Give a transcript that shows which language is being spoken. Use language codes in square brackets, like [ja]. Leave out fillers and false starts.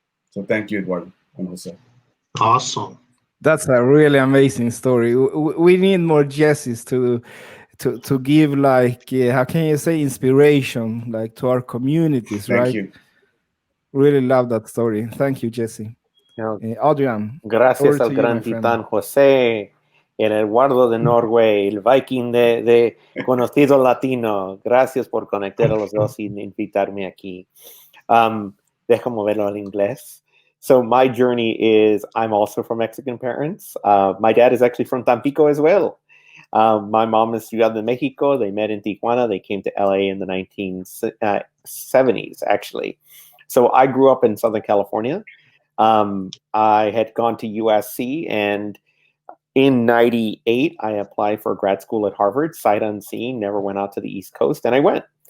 [en] So thank you, Eduardo and Jose. Awesome. That's a really amazing story. We need more Jesses to give, like, how can you say, inspiration, like, to our communities, right? Thank you. Really love that story. Thank you, Jesse. Adrian. [es] Gracias al gran titán José, el Eduardo de Norway, el Viking de conocido latino. Gracias por conectar a los dos y invitarme aquí. Déjame verlo en inglés. [en] So my journey is, I'm also from Mexican parents. My dad is actually from Tampico as well. My mom is Ciudad de Mexico. They met in Tijuana. They came to LA in the 1970s, actually. So I grew up in Southern California. I had gone to USC, and in 98, I applied for grad school at Harvard, sight unseen, never went out to the East Coast, and I went.